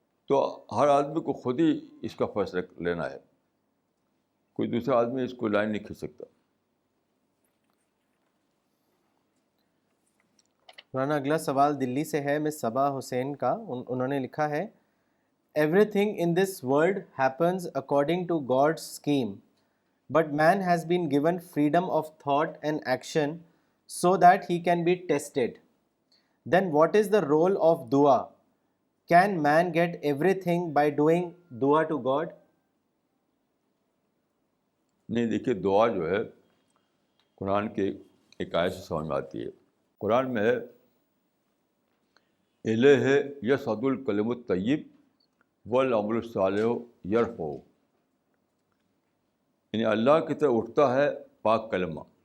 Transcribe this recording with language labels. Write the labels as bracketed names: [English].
[Urdu] تو ہر آدمی کو خود ہی اس کا فیصلہ لینا ہے, کوئی دوسرا آدمی اس کو لائن نہیں کھینچ سکتا. مولانا اگلا سوال دلی سے ہے مس صبا حسین کا. انہوں نے لکھا ہے [English] Everything in this world happens according to God's scheme, but man has been given freedom of thought and action so that he can be tested. Then what is the role of dua? Can man get everything by doing dua to God? [Urdu] نہیں, دیکھیے دعا جو ہے قرآن کے ایک آیت سے سمجھ میں آتی ہے. قرآن میں ہے [Arabic] الیہ یصعد الکلم الطیب والعمل الصالح یرفعہ, [Urdu] یعنی اللہ کی طرف اٹھتا ہے پاک کلمہ.